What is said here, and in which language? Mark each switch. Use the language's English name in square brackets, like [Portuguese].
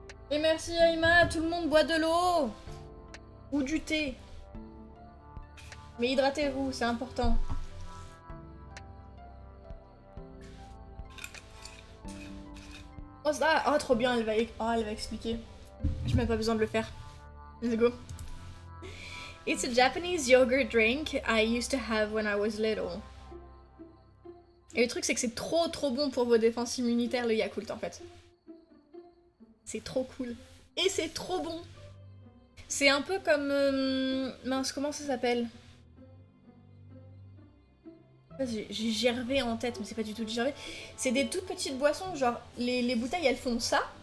[French] Et merci Aïma, tout le monde boit de l'eau. Ou du thé. Mais hydratez-vous, c'est important. Oh ça, oh trop bien, elle va expliquer. J'ai même pas besoin de le faire. [English] Let's go. It's a Japanese yogurt drink I used to have when I was little. [French] Et le truc c'est que c'est trop bon pour vos défenses immunitaires le Yakult en fait. C'est trop cool. Et c'est trop bon. C'est un peu comme... mince, comment ça s'appelle? J'ai gervé en tête, mais c'est pas du tout du gervé. C'est des toutes petites boissons, genre les bouteilles elles font ça.